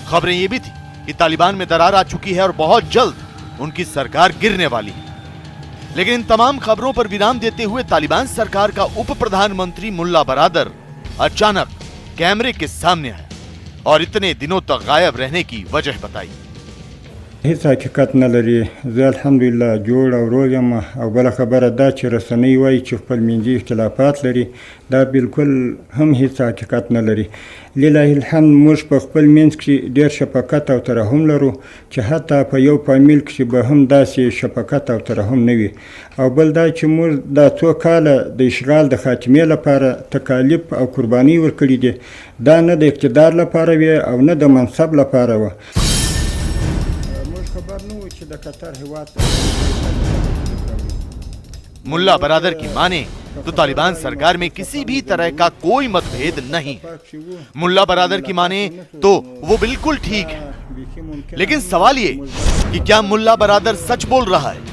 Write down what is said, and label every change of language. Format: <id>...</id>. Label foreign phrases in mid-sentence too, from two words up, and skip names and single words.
<hi>खबरें ये भी थी कि तालिबान में दरार आ चुकी है और बहुत जल्द उनकी सरकार गिरने वाली है। लेकिन इन तमाम खबरों पर विराम देते हुए तालिबान सरकार का उप प्रधानमंत्री मुल्ला बरादर अचानक कैमरे के सामने आया और इतने दिनों तक गायब रहने की वजह बताई।</hi> <ps>هیڅ حقیقت نه لري. زه الحمدلله جوړ او روغ یم، او بله خبره دا چې رسنۍ وایي چې خپل منځي اختلافات لري، دا بالکل هم هیڅ حقیقت نه لري.</ps> <ar>لله الحمد</ar> <ps>موږ په خپل منځ کې ډېر شفقت او ترحم لرو چې حتی په یو فامیل کې به هم داسې شفقت او ترحم نه وي. او بل دا چې موږ دا څو کاله د اشغال د خاتمې لپاره تکالیف او قرباني ورکړي دي، دا نه د اقتدار لپاره وي او نه د منصب لپاره وه.</ps> <hi>मुल्ला बरादर की माने तो तालिबान सरकार में किसी भी तरह का कोई मतभेद नहीं है। मुल्ला बरादर की माने तो वो बिल्कुल ठीक है, लेकिन सवाल ये कि क्या मुल्ला बरादर सच बोल रहा है?</hi>